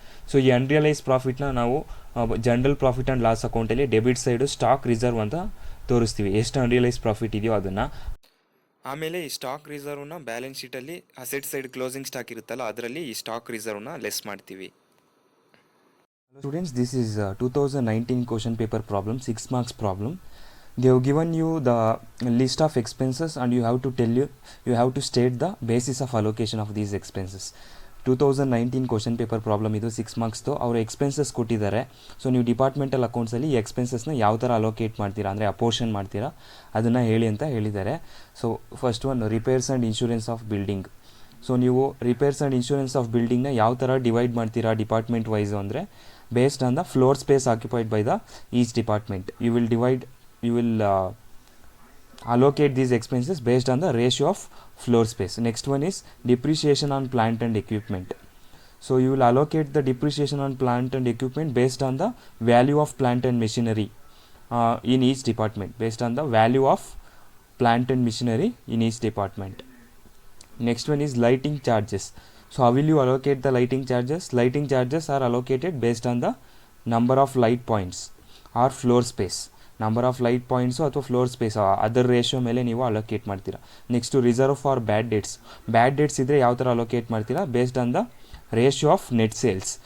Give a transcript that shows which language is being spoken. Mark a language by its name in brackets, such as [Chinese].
[Kannada] So ಈ unrealised ಪ್ರಾಫಿಟ್ನ ನಾವು general profit and loss ಅಕೌಂಟಲ್ಲಿ ಡೆಬಿಟ್ ಸೈಡು ಸ್ಟಾಕ್ ರಿಸರ್ವ್ ಅಂತ ತೋರಿಸ್ತೀವಿ, ಎಷ್ಟು ಅನ್ರಿಯಲೈಸ್ ಪ್ರಾಫಿಟ್ ಇದೆಯೋ ಅದನ್ನು. ಆಮೇಲೆ ಈ stock ರಿಸರ್ವ್ನ balance ಶೀಟಲ್ಲಿ asset side closing stock ಇರುತ್ತಲ್ಲ ಅದರಲ್ಲಿ ಈ ಸ್ಟಾಕ್ ರಿಸರ್ವ್ನ ಲೆಸ್ ಮಾಡ್ತೀವಿ. [English] Students, this is 2019 question paper problem, 6 marks problem. They have given you the list of expenses and you have to state the basis of allocation of these expenses. [Kannada] 2019 question paper problem ಇದು, 6 marksದು. ಅವರು expenses ಕೊಟ್ಟಿದ್ದಾರೆ. So ನೀವು departmental ಅಕೌಂಟ್ಸಲ್ಲಿ ಈ ಎಕ್ಸ್ಪೆನ್ಸಸ್ನ ಯಾವ ಥರ allocate ಮಾಡ್ತೀರಾ ಅಂದರೆ ಅಪೋರ್ಷನ್ ಮಾಡ್ತೀರಾ ಅದನ್ನು ಹೇಳಿ ಅಂತ ಹೇಳಿದ್ದಾರೆ. So first one repairs and insurance of building. So ನೀವು ರಿಪೇರ್ಸ್ ಆ್ಯಂಡ್ ಇನ್ಶೂರೆನ್ಸ್ ಆಫ್ ಬಿಲ್ಡಿಂಗ್ನ ಯಾವ ಥರ ಡಿವೈಡ್ ಮಾಡ್ತೀರಾ ಡಿಪಾರ್ಟ್ಮೆಂಟ್ ವೈಸು ಅಂದರೆ [English] Based on the floor space occupied by the each department. you will allocate these expenses based on the ratio of floor space. Next one is depreciation on plant and equipment. So you will allocate the depreciation on plant and equipment based on the value of plant and machinery in each department, based on the value of plant and machinery in each department. Next one is lighting charges. So how will you allocate the lighting charges? Lighting charges are allocated based on the number of light points or floor space. [Kannada] Number of light points ಅಥವಾ floor space ಅದರ ratio ಮೇಲೆ ನೀವು allocate ಮಾಡ್ತೀರಾ. Next reserve for bad dates ಇದ್ದರೆ ಯಾವ ಥರ allocate ಮಾಡ್ತೀರಾ [English] Based on the ratio of net sales.